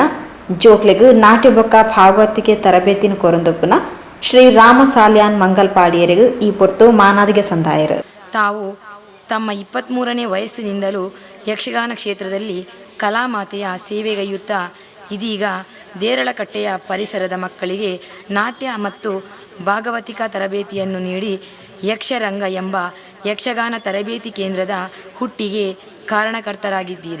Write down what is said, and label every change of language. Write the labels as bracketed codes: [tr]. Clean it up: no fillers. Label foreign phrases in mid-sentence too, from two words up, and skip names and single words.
[tcy] ಜೋಕ್ಲೆಗು ನಾಟ್ಯ ಬೊಕ್ಕ ಭಾಗವತಿಕೆ ತರಬೇತಿನ ಕೊರಂದೊಪ್ಪುನ ಶ್ರೀ ರಾಮ ಸಾಲ್ಯಾನ್ ಮಂಗಲ್ಪಾಡಿಯರಿಗೂ ಈ ಪೊರ್ತು ಮಾನಾದಿಗೆ ಸಂದಾಯರು. [kn] ತಾವು ತಮ್ಮ 23ನೇ ವಯಸ್ಸಿನಿಂದಲೂ ಯಕ್ಷಗಾನ ಕ್ಷೇತ್ರದಲ್ಲಿ ಕಲಾಮಾತೆಯ ಸೇವೆಗೈಯುತ್ತಾ ಇದೀಗ ದೇರಳಕಟ್ಟೆಯ ಪರಿಸರದ ಮಕ್ಕಳಿಗೆ ನಾಟ್ಯ ಮತ್ತು ಭಾಗವತಿಕಾ ತರಬೇತಿಯನ್ನು ನೀಡಿ ಯಕ್ಷರಂಗ ಎಂಬ ಯಕ್ಷಗಾನ ತರಬೇತಿ ಕೇಂದ್ರದ ಹುಟ್ಟಿಗೆ ಕಾರಣಕರ್ತರಾಗಿದ್ದೀರಿ.